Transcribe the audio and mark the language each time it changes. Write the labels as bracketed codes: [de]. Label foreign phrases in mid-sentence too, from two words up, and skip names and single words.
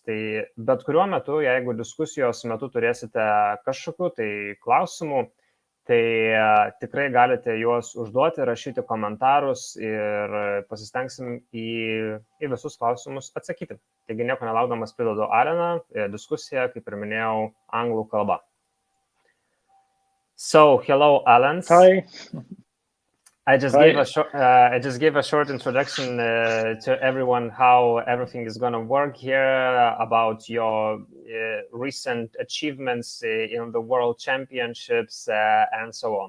[lt] Tai bet kuriuo metu, jeigu diskusijos metu turėsite kažkokių tai klausimų, tai tikrai galite juos užduoti, rašyti komentarus ir pasistengsim į visus klausimus atsakyti. Taigi nieko nelaukdamas pridedu Aleną, diskusiją, kaip ir minėjau, anglų kalba. [en] So, hello, Alens. Hi. I just gave a short introduction to everyone how everything is going to work here, about your recent achievements in the World Championships and so on.